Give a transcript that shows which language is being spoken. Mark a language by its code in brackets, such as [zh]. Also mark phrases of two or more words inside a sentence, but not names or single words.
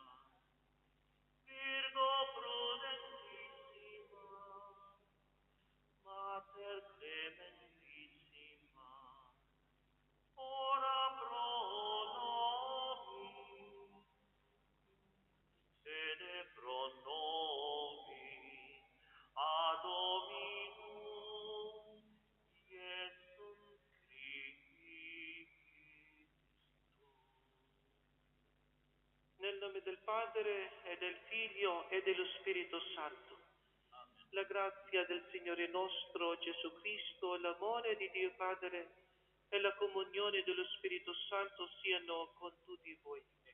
[la] Virgo prudentissima, Mater clementissima, ora pro nobis, sede pro nobis, ad Dominum Iesum Christum. [it] Nel nome del Padre e del Figlio e dello Spirito Santo. La grazia del Signore nostro Gesù Cristo, l'amore di Dio Padre e la comunione dello Spirito Santo siano con tutti voi.